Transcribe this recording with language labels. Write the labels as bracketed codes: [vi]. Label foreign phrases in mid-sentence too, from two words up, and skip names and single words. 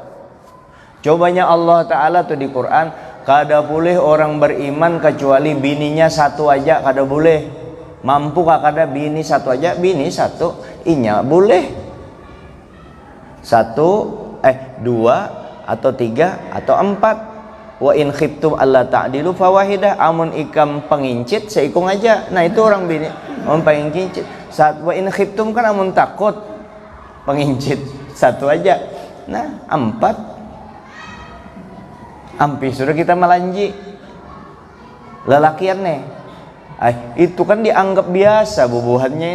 [bjn] Cobanya Allah Ta'ala tuh di Quran, kada boleh orang beriman kecuali bininya satu aja, kada boleh. Mampu kada bini satu aja, bini satu inya boleh. Dua atau tiga atau empat. [ar] وإن خفتم ألا تعدلوا فواحدة. [bjn] Amun ikam pengincit seikung aja. Itu orang bini amun pengincit. [ar] وإن خفتم [bjn] kan amun takut pengincit satu aja. Empat ampih sudah kita melanji lelakian itu kan dianggap biasa bubuhannya